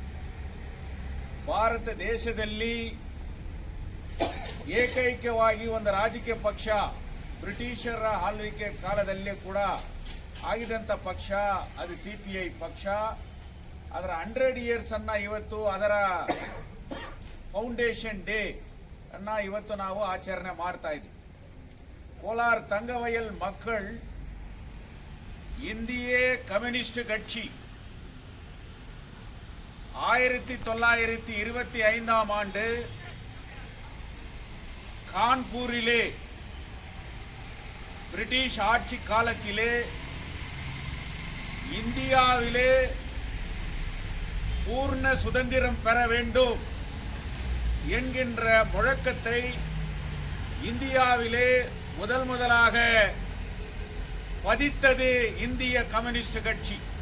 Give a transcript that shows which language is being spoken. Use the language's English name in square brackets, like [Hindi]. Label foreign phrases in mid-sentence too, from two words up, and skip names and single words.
[Kannada] ಭಾರತ ದೇಶದಲ್ಲಿ ಏಕೈಕವಾಗಿ ಒಂದು ರಾಜಕೀಯ ಪಕ್ಷ ಬ್ರಿಟಿಷರ ಆಳ್ವಿಕೆ ಕಾಲದಲ್ಲಿ ಕೂಡ ಆಗಿದಂಥ ಪಕ್ಷ ಅದು CPI ಪಕ್ಷ. ಅದರ 100 ಇಯರ್ಸ್ ಅನ್ನ ಇವತ್ತು ಅದರ [English] foundation day [Kannada] ಅನ್ನ ಇವತ್ತು ನಾವು ಆಚರಣೆ ಮಾಡ್ತಾ ಇದ್ದೀವಿ. [Tamil] ಕೋಲಾರ தங்கவயல் மக்கள் இந்திய கம்யூனிஸ்ட் கட்சி 1925ஆம் ஆண்டு கான்பூரிலே பிரிட்டிஷ் ஆட்சி காலத்திலே இந்தியாவிலே பூர்ண சுதந்திரம் பெற வேண்டும் என்கின்ற முழக்கத்தை இந்தியாவிலே முதலாக பதித்தது இந்திய கம்யூனிஸ்ட் கட்சி.